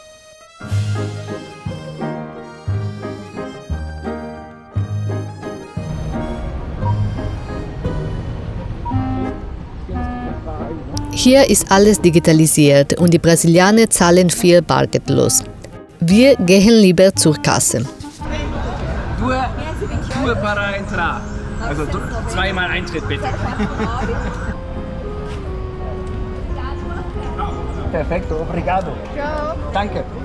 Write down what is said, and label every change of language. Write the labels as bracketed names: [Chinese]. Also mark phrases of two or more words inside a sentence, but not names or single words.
[German] Hier ist alles digitalisiert und die Brasilianer zahlen viel bargeldlos. Wir gehen lieber zur Kasse. [Portuguese] Due para entrar. [German] Also zweimal Eintritt bitte. [Portuguese] Perfekto, obrigado. Ciao. [German] Danke.